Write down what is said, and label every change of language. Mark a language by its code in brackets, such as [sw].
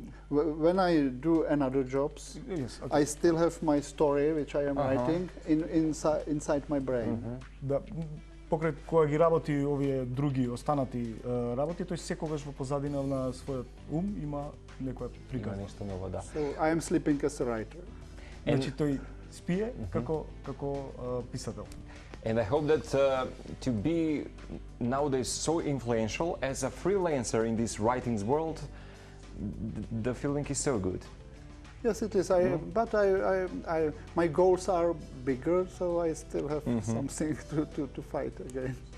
[en] When I do another jobs, I still have my story which I am writing inside my brain. [mk] Да, покрај кога ги работи овие други останати работи, тој секогаш во позадина на својот има некоја приказна. Нешто ново, да. [en] So I am sleeping as a writer. [mk] Значи тој спие како писател. [en] And I hope that to be nowadays so influential as a freelancer in this writings world, the feeling is so good. Yes, it is. But my goals are bigger, so I still have something to fight again.